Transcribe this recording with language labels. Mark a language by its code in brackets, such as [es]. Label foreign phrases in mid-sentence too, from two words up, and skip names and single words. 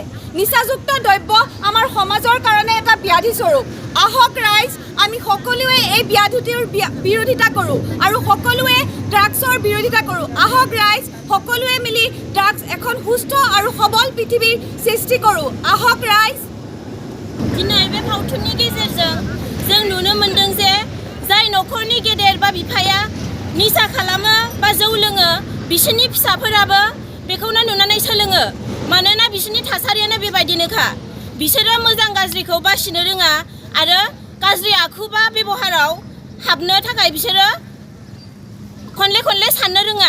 [as] নিচাযুক্ত দ্ৰব্য আমাৰ সমাজৰ কাৰণে এটা ব্যাধি স্বৰূপ। আহক ৰাইজ, আমি সকলোৱে এই ব্যাধিটোৰ বিৰোধিতা কৰোঁ আৰু সকলোৱে ড্ৰাগছৰ বিৰোধিতা কৰোঁ। আহক ৰাইজ, সকলোৱে মিলি ড্ৰাগছ এখন সুস্থ আৰু সবল পৃথিৱীৰ সৃষ্টি কৰোঁ। আহক ৰাইজ। [brx] दिनै बे फावथुननि गेजेरजों जों नुनो मोन्दों जे जाय न'खरनि गेदेर बा बिफाया निसा खालामो बा जौ लोङो बिसोरनि फिसाफोराबो बेखौनो नुनानै सोलोङो। मानोना बिसोरनि थासारियानो बेबायदिनोखा। बिसोरो मोजां गाज्रिखौ बासिनो रोङा आरो गाज्रि आखु बा बेबहाराव हाबनो थाखाय बिसोरो खनले खनले साननो रोङा।